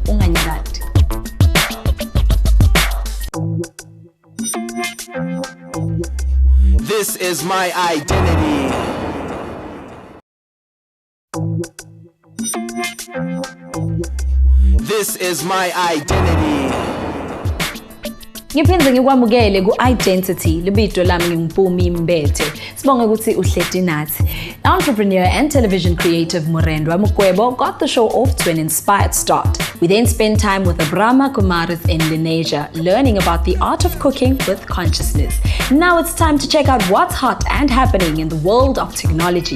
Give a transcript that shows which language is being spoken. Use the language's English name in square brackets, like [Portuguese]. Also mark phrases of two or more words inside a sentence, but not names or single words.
[English] This is my identity. This is my identity. [Swati] Ngiphinze ngikwamukele ku-Identity, libito lami ngiMpumi Mbethe. Sibonge ukuthi uhleti nathi. [English] Entrepreneur and television creative Murendwa Mukwebo got the show off to an inspired start. We then spent time with the Brahma Kumaris in Lenasia, learning about the art of cooking with consciousness. Now it's time to check out what's hot and happening in the world of technology.